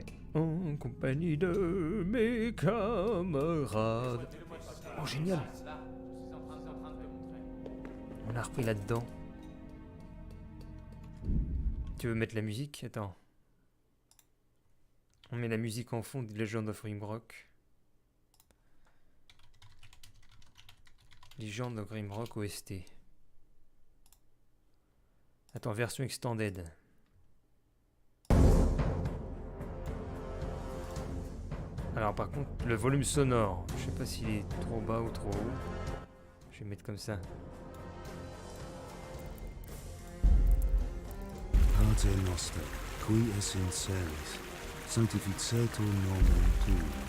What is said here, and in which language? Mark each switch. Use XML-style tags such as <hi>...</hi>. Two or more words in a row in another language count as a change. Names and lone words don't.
<fr>En compagnie de mes camarades. Oh, génial. On a repris là-dedans. Tu veux mettre la musique? Attends. On met la musique en fond de Legend of Grimrock. Legend of Grimrock OST. Attends, version extended. Alors par contre, le volume sonore, je sais pas s'il est trop bas ou trop haut. Je vais mettre comme ça.</fr> <la>Pater Noster, qui es in celis, sanctificetur nomen tuum.</la>